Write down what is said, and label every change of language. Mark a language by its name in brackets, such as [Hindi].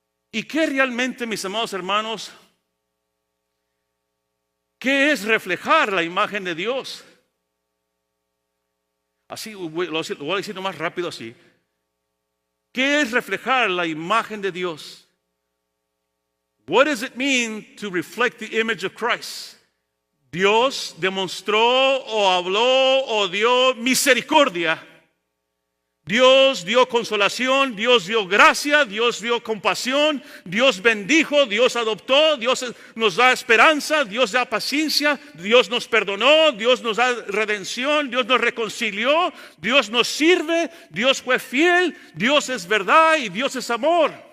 [Spanish] ¿Y qué realmente, mis amados hermanos, qué es reflejar la imagen de Dios? Así, lo voy a decir más rápido así. ¿Qué es reflejar la imagen de Dios? [English] What does it mean to reflect the image of Christ? [Spanish] Dios demostró o habló o dio misericordia. Dios dio consolación, Dios dio gracia, Dios dio compasión, Dios bendijo, Dios adoptó, Dios nos da esperanza, Dios da paciencia, Dios nos perdonó, Dios nos da redención, Dios nos reconcilió, Dios nos sirve, Dios fue fiel, Dios es verdad y Dios es amor.